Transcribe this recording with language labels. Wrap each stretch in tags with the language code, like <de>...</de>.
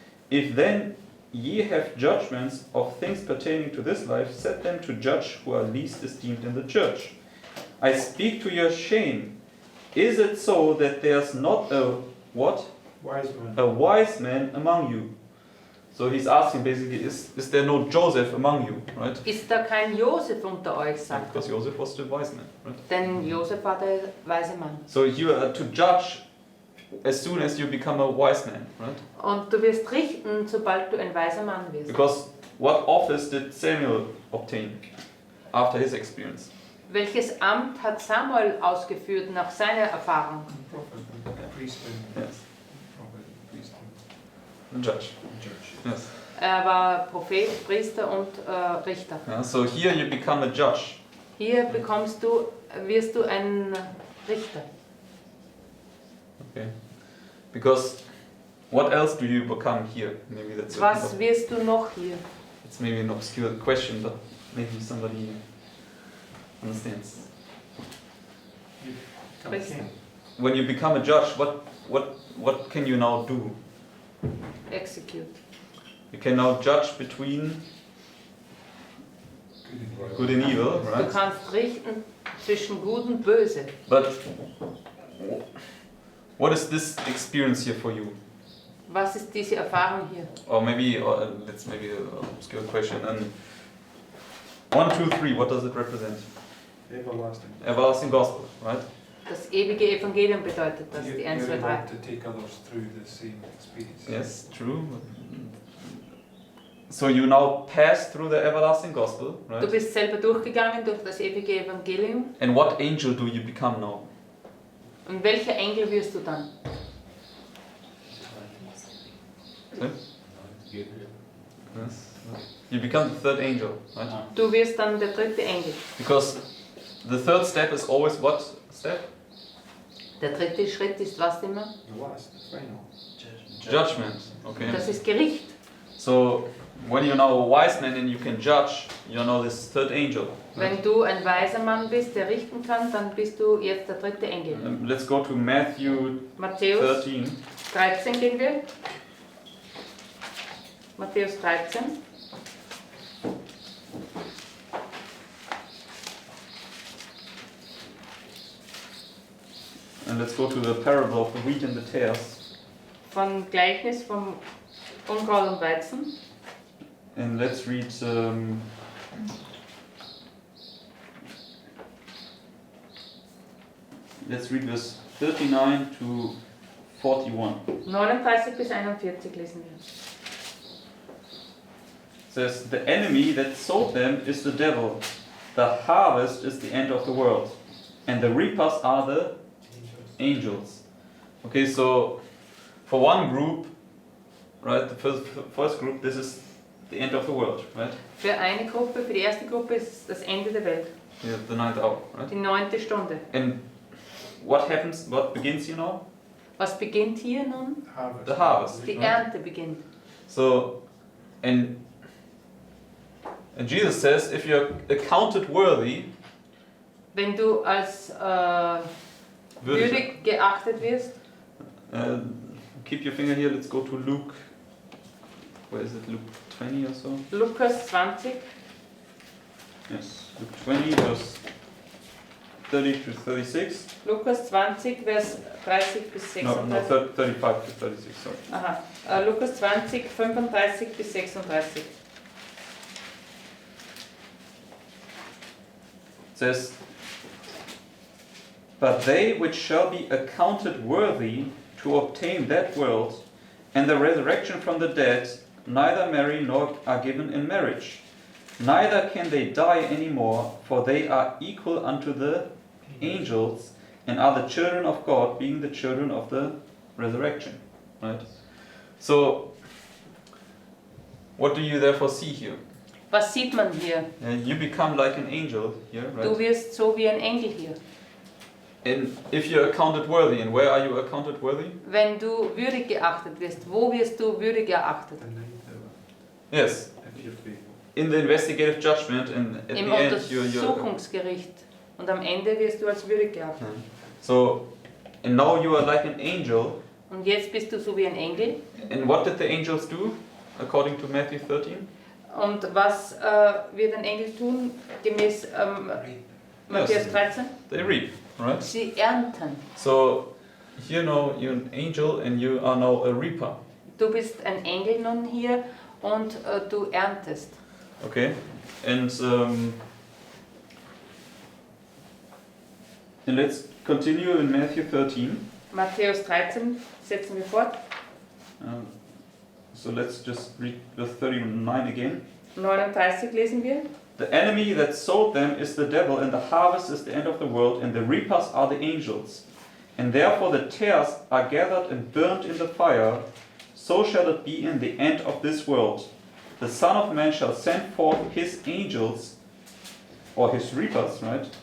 <en>If then ye have judgments of things pertaining to this life, set them to judge who are least esteemed in the church. I speak to your shame. Is it so that there's not a what? Wise man. A wise man among you? So he's asking basically, is there no Joseph among you, right?</en> <de>Ist da kein Josef unter euch, sagt er.</de> <en>Because Joseph was the wise man, right?</en> <de>Denn Josef war der weise Mann.</de> <en>So you are to judge as soon as you become a wise man, right?</en> <de>Und du wirst richten, sobald du ein weiser Mann wirst.</de> <en>Because what office did Samuel obtain after his experience?</en> <de>Welches Amt hat Samuel ausgeführt nach seiner Erfahrung?</de> <en>Priesthood. Yes, Prophet, priesthood, the judge. judge. Yes.</en> <de>Er war Prophet, Priester und Richter.</de> <en>Yeah, so here you become a judge.</en> <de>Hier wirst du ein Richter.</de> <en>Okay. Because what else do you become here? Maybe that's</en> <de>Was wirst du noch hier?</de> <en>it's maybe an obscure question, but maybe somebody understands.</en> <de>Priester.</de> <en>When you become a judge, what can you now do? Execute. You can now judge between good and evil,</en> <de>Du</de> <en>right?</en> <de>kannst richten zwischen Gut und Böse.</de> <en>But what is this experience here for you?</en> <de>Was ist diese Erfahrung hier?</de> <en>Or maybe that's maybe an obscure question. And 1, 2, 3, what does it represent? Everlasting. Everlasting gospel, right?</en> <de>Das ewige Evangelium bedeutet das, die 1, 2, 3.</de> <en>able to take others through the same experience. Yes, true. So you now pass through the everlasting gospel,</en> <de>Du</de> <en>right?</en> <de>bist selber durchgegangen durch das ewige Evangelium.</de> <en>And what angel do you become now?</en> <de>Und welcher Engel wirst du dann?</de> <en>Yes. You become the third angel, right?</en> <de>Du wirst dann der dritte Engel.</de> <en>Because the third step is always what step?</en> <de>Der dritte Schritt ist was immer?</de> <en>The last, the final. Judgment. Okay.</en> <de>Das ist Gericht.</de> <en>So when you're now a wise man and you can judge, you're now this third angel. Right?</en> <de>Wenn du ein weiser Mann bist, der richten kann, dann bist du jetzt der dritte Engel.</de> <en>Let's go to Matthew</en> <de>Matthäus</de> <en>13.</en> <de>13 gehen wir. Matthäus 13.</de> <en>And let's go to the parable of the wheat and the tares.</en> <de>Von Gleichnis vom Unkraut und Weizen.</de> <en>And let's read verse 39 to 41.</en> <de>39 bis 41 lesen wir.</de> <en>It says, the enemy that sowed them is the devil. The harvest is the end of the world. And the reapers are the angels. Okay, so for one group, right, the first group, this is the end of the world, right?</en> <de>Für eine Gruppe, für die erste Gruppe ist das Ende der Welt.</de> <en>Yeah, the ninth hour, right?</en> <de>Die 9. Stunde.</de> <en>And what happens, what begins here now?</en> <de>Was beginnt hier nun?</de> <en>Harvest. The harvest.</en> <de>Die</de> <en>right?</en> <de>Ernte beginnt.</de> <en>So, and Jesus says, if you're accounted worthy,</en> <de>Wenn du als würdig geachtet wirst,</de> <en>Keep your finger here, let's go to Luke. Where is it? Luke 20 or so?</en> <de>Lukas 20,</de> <en>Yes, Luke 20, verse 30 to 36.</en> <de>Lukas 20, Vers 30 bis 36.</de> <en>No, 35 to 36, sorry.</en> <de>Aha, Lukas 20, 35 bis 36.</de> <en>It says, "But they which shall be accounted worthy to obtain that world and the resurrection from the dead, neither marry nor are given in marriage. Neither can they die any more, for they are equal unto the angels, and are the children of God, being the children of the resurrection." Right? So, what do you therefore see here?</en> <de>Was sieht man hier?</de> <en>You become like an angel here, right?</en> <de>Du wirst so wie ein Engel hier.</de> <en>And if you're accounted worthy, and where are you accounted worthy?</en> <de>Wenn du würdig geachtet wirst, wo wirst du würdig erachtet?</de> <en>Yes, in the investigative judgment, and at</en> <de>Im</de> <en>the end you're</en> <de>Untersuchungsgericht. Und am Ende wirst du als würdig geachtet.</de> <en>so, and now you are like an angel.</en> <de>Und jetzt bist du so wie ein Engel.</de> <en>And what did the angels do, according to Matthew 13?</en> <de>Und was wird ein Engel tun, gemäß Matthäus 13?</de> <en>They reap, right?</en> <de>Sie ernten.</de> <en>So, here now you're an angel, and you are now a reaper.</en> <de>Du bist ein Engel nun hier und du erntest.</de> <en>Okay, and let's continue in Matthew 13.</en> <de>Matthäus 13 setzen wir fort.</de> <en>So let's just read verse 39 again.</en> <de>39 lesen wir.</de> <en>"The enemy that sowed them is the devil, and the harvest is the end of the world, and the reapers are the angels. And therefore the tares are gathered and burnt in the fire. So shall it be in the end of this world. The Son of Man shall send forth his angels," or his reapers, right?</en>